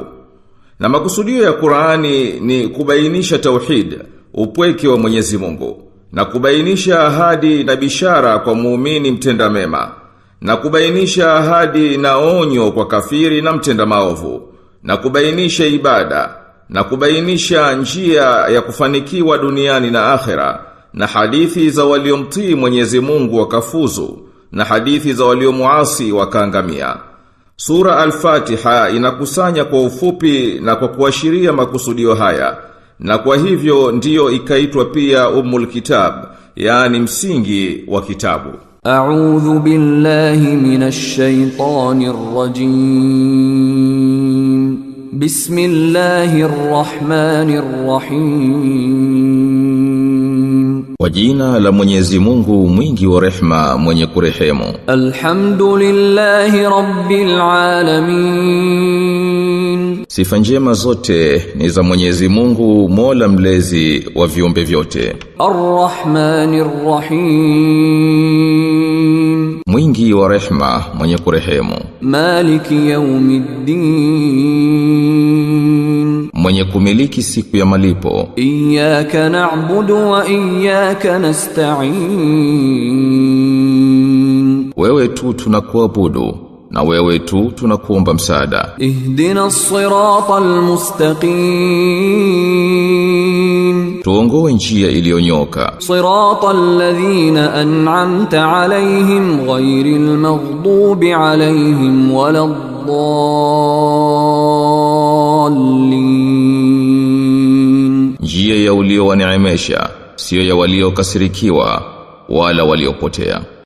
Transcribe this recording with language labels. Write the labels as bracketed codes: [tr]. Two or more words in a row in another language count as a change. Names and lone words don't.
[sw] Na makusudio ya Qur'ani ni kubainisha tauhid, upweke wa Mwenyezi Mungu, na kubainisha ahadi na bishara kwa muumini mtenda mema, na kubainisha ahadi na onyo kwa kafiri na mtenda maovu, na kubainisha ibada, na kubainisha njia ya kufanikiwa duniani na akhera, na hadithi za waliomtii Mwenyezi Mungu wakafuzu, na hadithi za waliomuasi wakaangamia. Sura Al-Fatiha inakusanya kwa ufupi na kwa kuashiria makusudio haya, na kwa hivyo ndiyo ikaitwa pia Ummul Kitab, yaani msingi wa kitabu. [ar] أعوذ بالله من الشيطان الرجيم. بسم الله الرحمن الرحيم. [sw] Kwa jina la Mwenyezi Mungu mwingi wa rehema, mwenye kurehemu. [ar] الحمد لله رب العالمين. [sw] Sifa njema zote ni za Mwenyezi Mungu, Mola mlezi wa viumbe vyote. [ar] الرحمن الرحيم. [sw] Mwingi wa rehema, mwenye kurehemu. [ar] مالك يوم الدين. [sw] Mwenye kumiliki siku ya malipo. [ar] إياك نعبد وإياك نستعين. [sw] Wewe tu tunakuabudu, na wewe tu tunakuomba msaada. [ar] اهدنا الصراط المستقيم. [sw] Tuongoe njia iliyonyoka. [ar] صراط الذين أنعمت عليهم غير المغضوب عليهم ولا الضالين. [sw] Njia ya uliowaneemesha, sio ya waliokasirikiwa wala waliopotea.